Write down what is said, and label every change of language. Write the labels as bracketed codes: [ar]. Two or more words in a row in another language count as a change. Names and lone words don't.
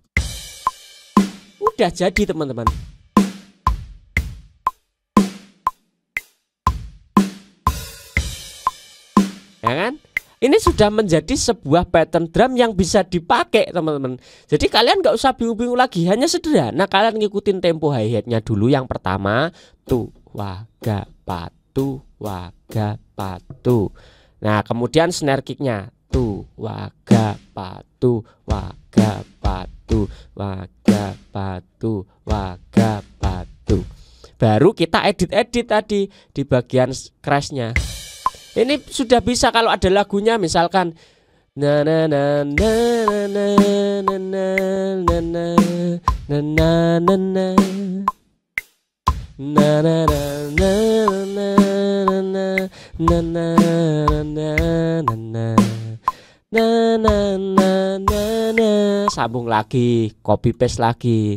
[id] Udah jadi teman-teman. Ya kan? Ini sudah menjadi sebuah [en] pattern drum [id] yang bisa dipakai teman-teman. Jadi kalian nggak usah bingung-bingung lagi, hanya sederhana kalian ngikutin tempo hi-hatnya dulu. Yang pertama tu waga patu waga patu. Nah, kemudian [en] snare kicknya tu waga patu waga patu waga patu waga patu. [id] Baru kita edit-edit tadi di bagian crashnya. Ini sudah bisa kalau ada lagunya, misalkan na na na na na na na na na na na na na na na na na na, sambung lagi, [en] copy paste [id] lagi.